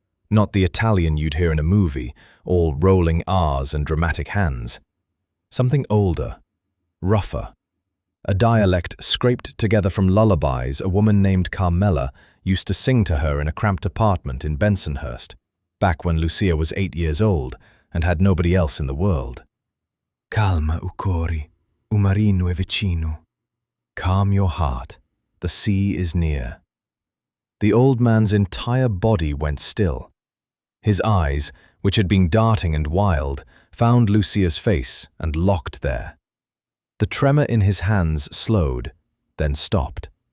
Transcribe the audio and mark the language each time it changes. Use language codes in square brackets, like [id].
[en] Not the Italian you'd hear in a movie, all rolling R's and dramatic hands. Something older, rougher. A dialect scraped together from lullabies a woman named Carmela used to sing to her in a cramped apartment in Bensonhurst, back when Lucia was 8 years old and had nobody else in the world. [it] "Calma, u cori, u marino è vicino." [en] Calm your heart, the sea is near. The old man's entire body went still. His eyes, which had been darting and wild, found Lucia's face and locked there. The tremor in his hands slowed, then stopped.